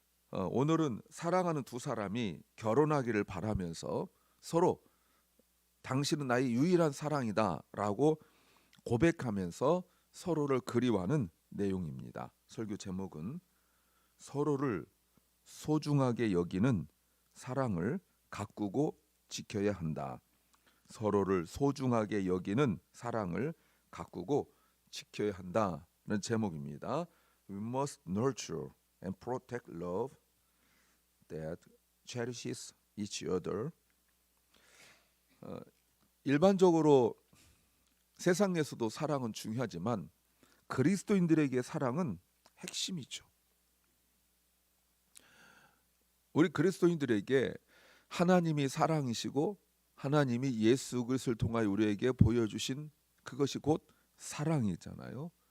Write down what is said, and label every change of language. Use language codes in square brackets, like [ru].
[ko] 오늘은 사랑하는 두 사람이 결혼하기를 바라면서 서로 당신은 나의 유일한 사랑이다라고 고백하면서 서로를 그리워하는 내용입니다. 설교 제목은 서로를 소중하게 여기는 사랑을 가꾸고 지켜야 한다. 서로를 소중하게 여기는 사랑을 가꾸고 지켜야 한다는 제목입니다. [en] We must nurture and protect love that cherishes each other. [ko] 일반적으로 세상에서도 사랑은 중요하지만 그리스도인들에게 사랑은 핵심이죠. 우리 그리스도인들에게 하나님이 사랑이시고 하나님이 예수 그리스도를 통하여 우리에게 보여주신 그것이 곧 사랑이잖아요.